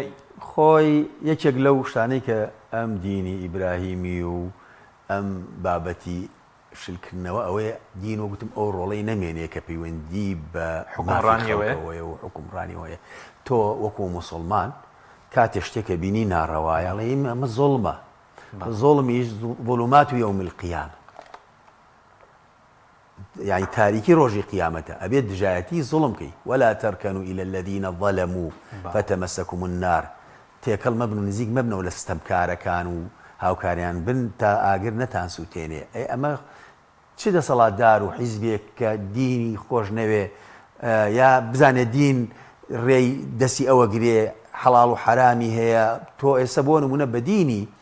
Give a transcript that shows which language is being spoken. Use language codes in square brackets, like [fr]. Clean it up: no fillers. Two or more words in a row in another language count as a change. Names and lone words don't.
[ckb] خۆی یەکێک لەو شتانەی کە ئەم دینی ئیبراهیمی و ئەم بابەتی شلکردنەوە ئەوەیە دین وەگوتم ئەو ڕۆڵەی نەمێنێ کە پەیوەندی بە حکومڕانیەوەیە و حکومڕانیەوەیە تۆ وەکو موسڵمان کاتێ شتێکە بینی ناڕەوایەڵێ ئەمە زۆڵمە زۆڵمیش [ar] ظلمات یوم القیامە [ckb] يعني تاریکی ڕۆژی قیامەتە ئەبێت دژایەتی زوڵمکەی [ar] ولا تركنوا إلى الذين ظلموا فتمسكم النار [ckb] تێکەڵ مەبن و نزیک مەبنەوە لە ستەمکارەکان و هاوکاریان بن تا ئاگر نەتان سووتێنێ ئەمە چ دەسەڵاتدار و حیزبێک کە دینی خۆش نەوێ یا بزانێت دین ڕێی دەستی ئەوە گرێ حەڵاڵ و حرامی هەیە تۆ ئێستا بۆ نمونە بە دینی